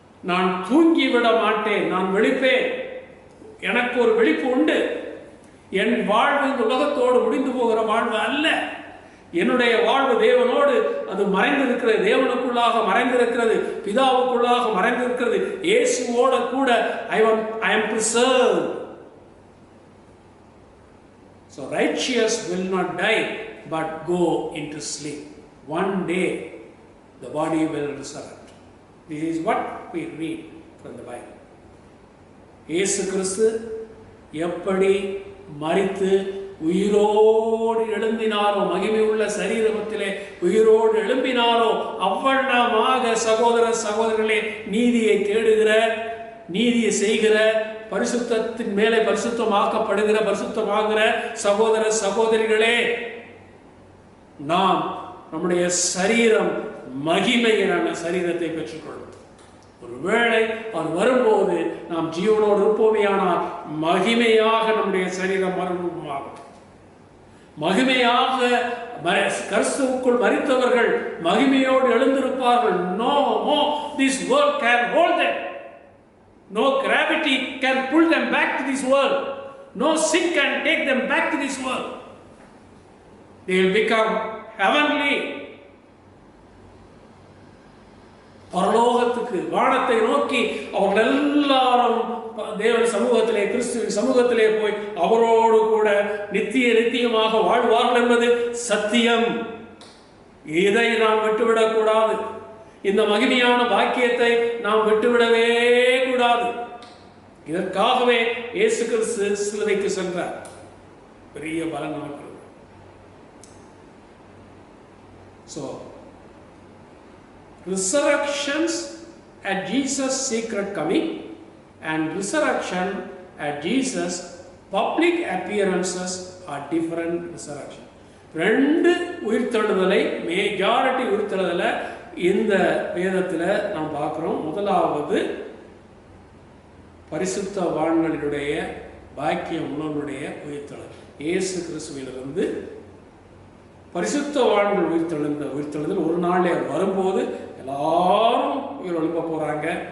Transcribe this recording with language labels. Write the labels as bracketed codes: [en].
[ta] நான் தூங்கிவிட மாட்டேன், நான் விழிப்பேன். எனக்கு ஒரு விழிப்பு உண்டு. என் வாழ்வு இந்த உலகத்தோடு முடிந்து போகிற வாழ்வு அல்ல. என்னுடைய வாழ்வு தேவனோடு அது மறைந்திருக்கிறது. தேவனுக்குள்ளாக மறைந்திருக்கிறது. பிதாவுக்குள்ளாக மறைந்திருக்கிறது. இயேசுவோட கூட [en] I am preserved. So righteous will not die but go into sleep. One day the body will resurrect. This is what we read from the Bible. [ta] இயேசு கிறிஸ்து எப்படி மரித்து உயிரோடு எழும்பினாரோ, மகிமை உள்ள சரீரத்திலே உயிரோடு எழும்பினாரோ அவ்வண்ணமாக சகோதர சகோதரர்களே, நீதியை தேடுகிற, நீதியை செய்கிற, பரிசுத்தத்தின் மேலே பரிசுத்தமாக்கப்படுகிற, பரிசுத்தமாகிற சகோதர சகோதரிகளே, நாம் நம்முடைய சரீரம் மகிமையான சரீரத்தை பெற்றுக்கொள்ளும். ஒருவேளை அவர் வரும்போது நாம் ஜீவனோடு இருப்போமே, ஆனால் மகிமையாக நம்முடைய சரீரம் மறுரூபமாகும். மகிமையாக கிறிஸ்துவுக்குள் மரித்தவர்கள் மகிமையோடு எழுந்திருப்பார்கள். [en] No more this world can hold them. No gravity can pull them back to this world. No sin can take them back to this world. They will become heavenly. [ta] பரலோகத்துக்கு, வானத்தை நோக்கி அவர்கள் எல்லாரும் தேவன் சமூகத்திலே, கிறிஸ்துவின் சமூகத்திலே போய் அவரோடு கூட நித்தியமாக வாழ்வார்கள் என்பது சத்தியம். இதை நாம் விட்டுவிடக் கூடாது. இந்த மகிமையான பாக்கியத்தை நாம் விட்டுவிடவே கூடாது. இதற்காகவே இயேசு கிறிஸ்து சிலுவைக்கு சென்றார். பெரிய பலன் நமக்கு. [en] So resurrections at Jesus' secret coming and resurrection at Jesus' public appearances are different resurrection. [ta] ரெண்டு உயிர்த்தெழுதலை, மெஜாரிட்டி உயிர்த்தெழுதலை இந்த வேதத்தில் நாம் பார்க்கிறோம். முதலாவது பரிசுத்தவான்களுடைய பாக்கியம் உள்ளவனுடைய உயிர்த்தெழுதல். இயேசு கிறிஸ்துவிலிருந்து பரிசுத்தவான்கள் உயிர்த்தெழுதல் ஒரு நாளே வரும்போது எல்லாரும் உயிரெழும்ப போறாங்க.